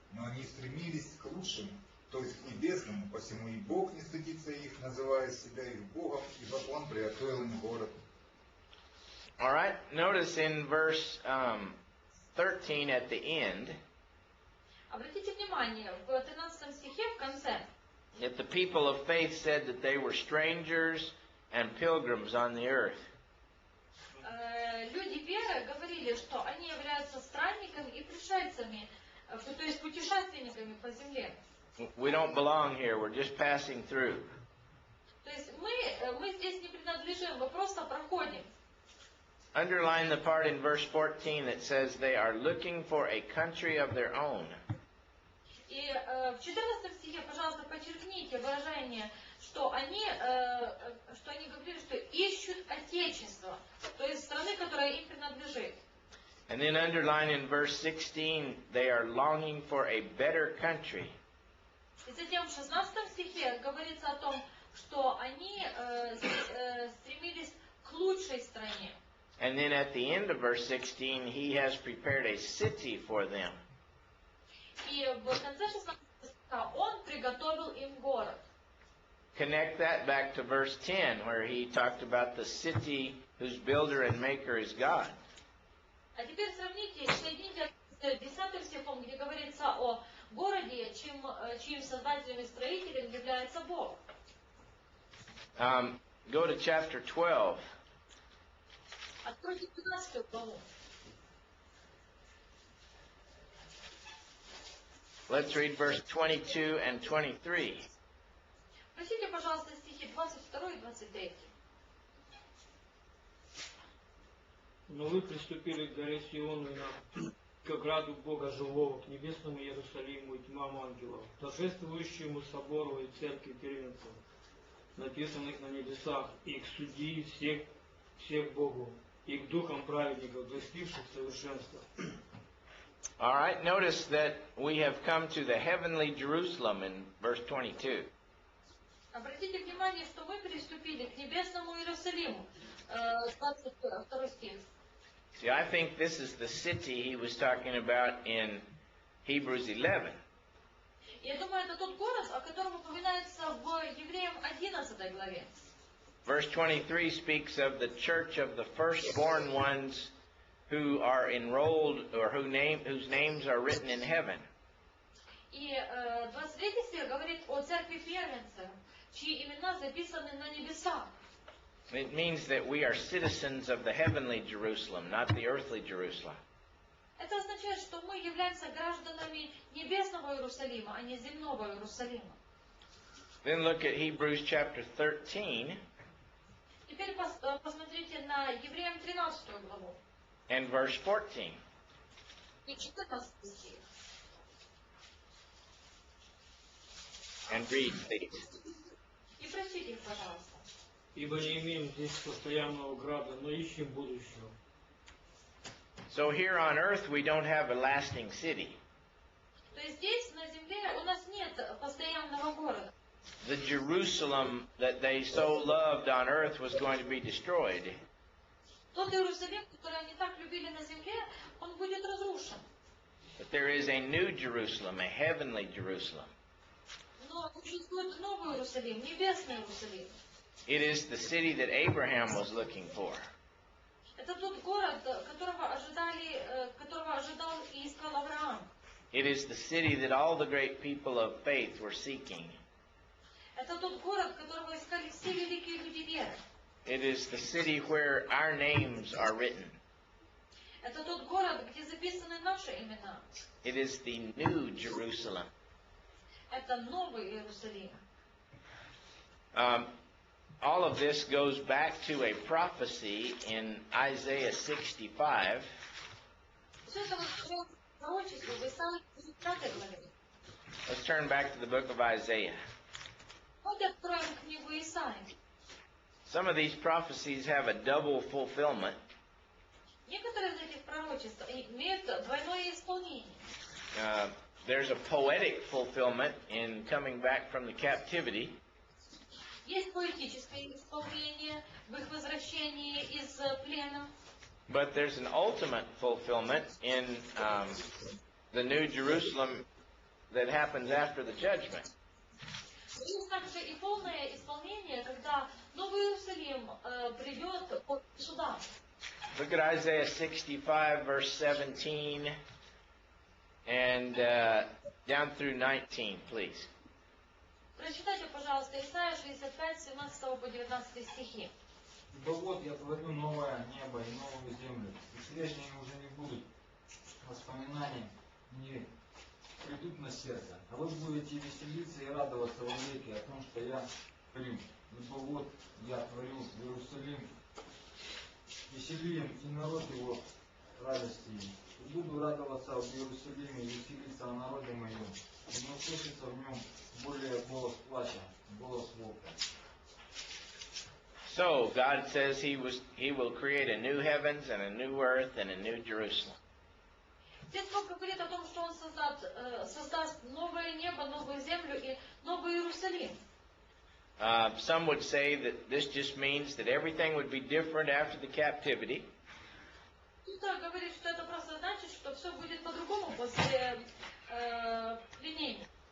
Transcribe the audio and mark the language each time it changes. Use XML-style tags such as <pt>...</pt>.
<ru>Но они стремились к лучшему, то есть к небесному, посему и Бог не стыдится их, называя себя их Богом, ибо Он приготовил им город.</ru> <en>All right, notice in verse 13 at the end</en> <ru>Обратите внимание, в 13 стихе в конце</ru> <en>that the people of faith said that they were strangers and pilgrims on the earth.</en> <ru>Люди веры говорили, что они являются странниками и пришельцами, то есть путешественниками по земле.</ru> <en>We don't belong here, we're just passing through.</en> <ru>То есть мы здесь не принадлежим, мы просто проходим.</ru> <en>Underline the part in verse 14 that says they are looking for a country of their own.</en> <ru>И в 14 стихе, пожалуйста, подчеркните выражение, что они говорили, что ищут Отечество, то есть страны, которая им принадлежит.</ru> <en>And then underline in verse 16, they are longing for a better country.</en> <ru>И затем в 16 стихе говорится о том, что они стремились к лучшей стране.</ru> <en>And then at the end of verse 16, he has prepared a city for them.</en> <ru>И в конце 16 стиха он приготовил им город.</ru> <en>Connect that back to verse 10, where he talked about the city whose builder and maker is God.</en> <ru>А теперь сравните, соедините с 10 стихом, где говорится о городе, чьим создателем и строителем является Бог.</ru> <en>Go to chapter 12.</en> <ru>Откройте 12 главу.</ru> <en>Let's read verse 22 and 23.</en> <ru>Прочтите, пожалуйста, стихи 22 и 23. Но вы приступили к горе Сиону и к ограду Бога Живого, к небесному Иерусалиму и тьмам ангелов, торжествующему собору и церкви первенцев, написанных на небесах, и к судьи всех Богу, и к духам праведников, достигших совершенства.</ru> <en>All right, notice that we have come to the heavenly Jerusalem in verse 22.</en> <ru>Обратите внимание, что мы приступили к небесному Иерусалиму. 22 стих.</ru> <en>See, I think this is the city he was talking about in Hebrews 11.</en> <ru>Я думаю, это тот город, о котором упоминается в Евреям 11 главе.</ru> <en>Verse 23 speaks of the church of the firstborn ones who are enrolled or whose names are written in heaven.</en> <ru>И 23 стих говорит о церкви первенцев, чьи имена записаны на небесах.</ru> <en>It means that we are citizens of the heavenly Jerusalem, not the earthly Jerusalem.</en> <ru>Это означает, что мы являемся гражданами небесного Иерусалима, а не земного Иерусалима.</ru> <en>Then look at Hebrews chapter 13</en> <ru>Теперь посмотрите на Евреям 13 главу</ru> <en>and verse 14.</en> <ru>и 14 стих.</ru> <en>And read, please.</en> <ru>И прочтите их, пожалуйста. Ибо не имеем здесь постоянного града, но ищем будущего.</ru> <en>So here on earth we don't have a lasting city.</en> <ru>То есть здесь, на земле, у нас нет постоянного города.</ru> <en>The Jerusalem that they so loved on earth was going to be destroyed.</en> <ru>Тот Иерусалим, который они так любили на земле, он будет разрушен.</ru> <en>But there is a new Jerusalem, a heavenly Jerusalem.</en> <ru>Но существует новый Иерусалим, небесный Иерусалим.</ru> <en>It is the city that Abraham was looking for.</en> <ru>Это тот город, которого ожидал и искал Авраам.</ru> <en>It is the city that all the great people of faith were seeking.</en> <ru>Это тот город, которого искали все великие люди веры.</ru> <en>It is the city where our names are written.</en> <ru>Это тот город, где записаны наши имена.</ru> <en>It is the new Jerusalem.</en> <ru>Это новый Иерусалим.</ru> <en>All of this goes back to a prophecy in Isaiah 65.</en> <ru>Все это возвращается к пророчеству в Исаии 60 главе.</ru> <en>Let's turn back to the book of Isaiah.</en> <ru>Вот откроем книгу Исаии.</ru> <en>Some of these prophecies have a double fulfillment.</en> <ru>Некоторые из этих пророчеств имеют двойное исполнение.</ru> <en>There's a poetic fulfillment in coming back from the captivity.</en> <ru>Есть поэтическое исполнение в их возвращении из плена.</ru> <en>But there's an ultimate fulfillment in the New Jerusalem that happens after the judgment.</en> <ru>Есть также и полное исполнение, когда Новый Иерусалим придет под судам.</ru> <en>Look at Isaiah 65, verse 17, and down through 19, please.</en> <ru>Прочитайте, пожалуйста, Исайя 65, 17 по 19 стихи. Ибо вот я творю новое небо и новую землю, и прежние уже не будут, воспоминания не придут на сердце, а вы будете веселиться и радоваться во веки о том, что я творю. Ибо вот я творю в Иерусалим весельем, и народ его радости. И буду радоваться в Иерусалиме и веселиться о народе моем, и не услышится в нем более голос плача, голос вопля.</ru> <en>So God says He will create a new heavens and a new earth and a new Jerusalem.</en> <ru>Здесь Бог говорит о том, что Он создаст новое небо, новую землю и новый Иерусалим.</ru> <en>Some would say that this just means that everything would be different after the captivity.</en> <ru>Кто-то говорит, что это просто значит, что все будет по-другому после пленения.</ru>